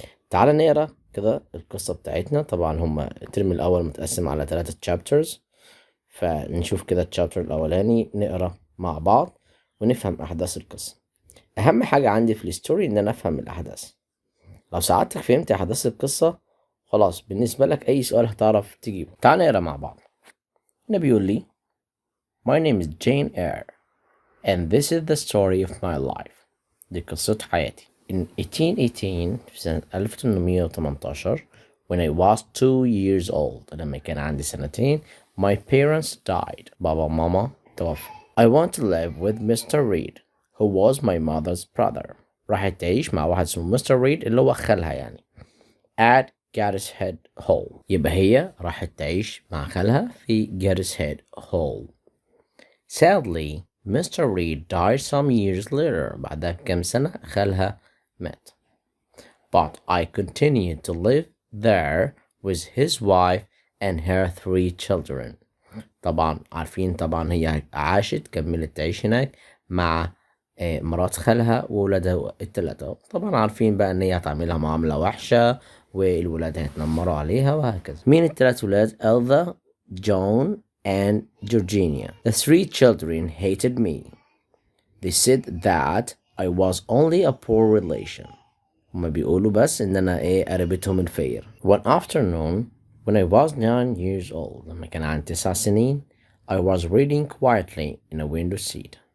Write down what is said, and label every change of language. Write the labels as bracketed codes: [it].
[ar] تعال نقرا كده القصة بتاعتنا. طبعا هما الترم الأول متقسم على 3 chapters، فنشوف كده الشابتر الأولاني نقرا مع بعض ونفهم أحداث القصة. أهم حاجة عندي في الستوري إن أنا أفهم الأحداث. لو ساعدتك فهمت أحداث القصة خلاص بالنسبة لك أي سؤال هتعرف تجيبه. تعال نقرا مع بعض. هنا بيقول لي [en] My name is Jane Eyre and this is the story of my life. [ar] دي قصة حياتي. [en] In 1818 [ar] في سنة 1818 [en] when I was 2 years old لما كان عندي سنتين my parents died. [ar] بابا وماما توفوا. [en] I want to live with Mr. Reed who was my mother's brother. [ar] راحت تعيش مع واحد اسمه مستر ريد اللي هو خالها يعني at Gateshead Hall. يبقى هي راحت تعيش مع خالها في Gateshead Hall. [en] Sadly, Mr. Reed died some years later. [ar] بعدها بكم سنة خالها مات. [en] But I continued to live there with his wife and her 3 children. [ar] طبعا عارفين طبعا هي عاشت كملت تعيش هناك مع مرات خالها وولادها التلاتة. طبعا عارفين بقى ان هي هتعملها معاملة وحشة والولاد هيتنمروا عليها وهكذا. مين التلات ولاد؟ Elza, John and Georgina. [en] The 3 children hated me. They said that I was only a poor relation. [ar] هما بيقولوا بس ان انا قريبتهم الفقير. [en] One afternoon when I was 9 years old [ar] لما كان عندي 9 سنين [en] I was reading quietly in a window seat.